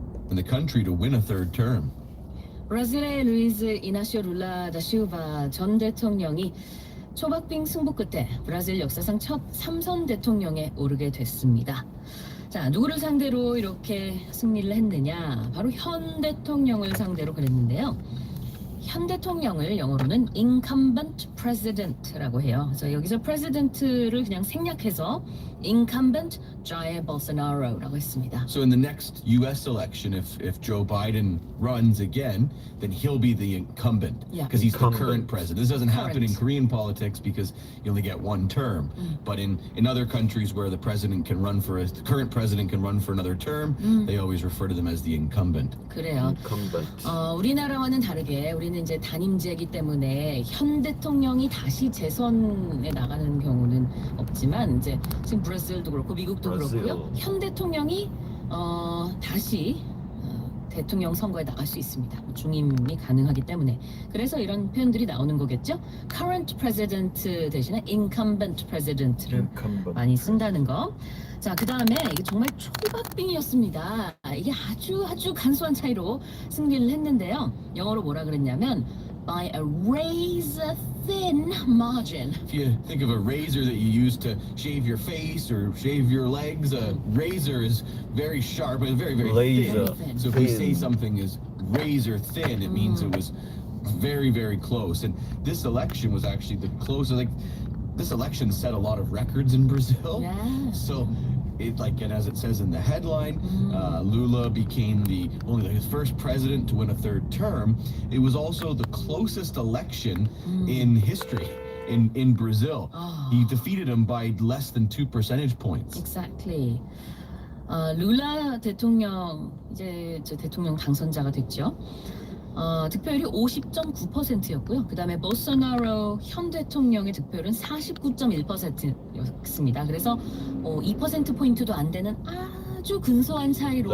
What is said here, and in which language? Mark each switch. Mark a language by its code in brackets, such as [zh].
[en] In the country to win a third term. [ko] 브라질의 루이즈 이나시오 룰라 다 실바 전 대통령이 초박빙 승부 끝에 브라질 역사상 첫 3선 대통령에 오르게 됐습니다. 자, 누구를 상대로 이렇게 승리를 했느냐? 바로 현 대통령을 상대로 그랬는데요. 현 대통령을 영어로는 incumbent president라고 해요. 그래서 여기서 president를 그냥 생략해서 incumbent Jair Bolsonaro라고 했습니다. [en] So in the next U.S. election, if Joe Biden runs again, then he'll be the incumbent Yeah. because he's the Incumbent. current president. This doesn't happen in Current. Korean politics because you only get one term. But in other countries where the president can run for the current president can run for another term, they always refer to them as the incumbent. [ko] 그래요. [en] Incumbent. [ko] 우리나라와는 다르게 우리는 이제 단임제이기 때문에 현 대통령이 다시 재선에 나가는 경우는 없지만 이제 지금 브라질도 그렇고 미국도 브라질. 그렇고요. 현 대통령이 다시 대통령 선거에 나갈 수 있습니다. 중임이 가능하기 때문에. 그래서 이런 표현들이 나오는 거겠죠. [en] Current president 대신에 incumbent president를 Incumbent. [ko] 많이 쓴다는 거. 자, 그 다음에 이게 정말 초박빙이었습니다. 이게 아주 간소한 차이로 승리를 했는데요. 영어로 뭐라 그랬냐면 [en] by a razor thin margin. If you think of a razor that you use to shave your face or shave your legs, a razor is very sharp and very Laser. thin. So if we say Thin. something is razor thin, it means it was very close. And this election was actually the closest. Like this election set a lot of records in Brazil. Yeah. So it and as it says in the headline, Lula became only his first president to win a third term. It was also the closest election in history in Brazil. Oh. He defeated him by less than 2 percentage points. Exactly. [ko] 룰라 대통령 이제 저 대통령 당선자가 됐죠. 득표율이 50.9%였고요. 그다음에 볼소나로 현 대통령의 득표율은 49.1%였습니다. 그래서 2% 포인트도 안 되는 아주 근소한 차이로